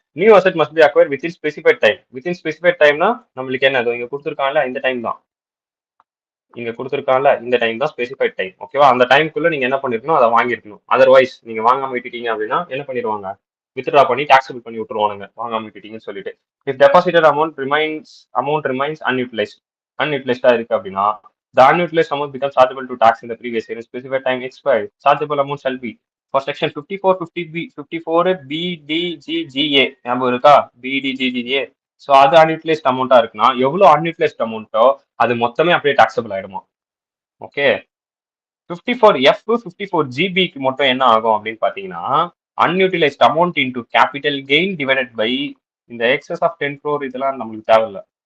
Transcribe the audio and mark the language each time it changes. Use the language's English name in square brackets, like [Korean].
[English] New asset must be acquire within specified time. [Tamil] Within specified டைம்னா நம்மளுக்கு என்ன, இங்க கொடுத்துருக்காங்கல்ல இந்த டைம் தான், இங்க கொடுத்துருக்காங்கல்ல இந்த டைம் தான் ஸ்பெசிஃபைட் டைம். ஓகேவா? அந்த டைம்குள்ள நீங்க என்ன பண்ணிருக்கணும், அதை வாங்கிருக்கணும். அதர்வைஸ் நீங்க வாங்காம விட்டுட்டீங்க அப்படின்னா என்ன பண்ணிடுவாங்க? வித்ட்ரா பண்ணி டாக்ஸபிள் பண்ணி விட்டுருவானுங்க, வாங்காம விட்டுட்டீங்கன்னு சொல்லிட்டு. [English] if deposited amount remains [Tamil] அன்யூட்டிலைஸ்டா இருக்கு அப்படின்னா [English] the unutilized amount becomes chargeable to tax in the previous year. Specified time expired. Chargeable amount shall be for section 54, 50B, 54 BDGGA. [Tamil] ஞாபகம் இருக்கா? BDGGA. ஸோ அது அன்யூட்டிலைஸ்ட் அமௌண்ட்டா இருக்குன்னா எவ்வளோ அன்யூட்டிலைஸ்ட் அமௌண்ட்டோ அது மொத்தமே அப்படியே டாக்ஸபிள் ஆயிடுமா. ஓகே, 54F 54GB மட்டும் என்ன ஆகும் அப்படின்னு பாத்தீங்கன்னா அன்யூட்டிலைஸ்ட் amount into capital gain divided by இந்த எக்ஸஸ் ஆஃப் 10 crore இதெல்லாம் நம்மளுக்கு தேவையில்லை.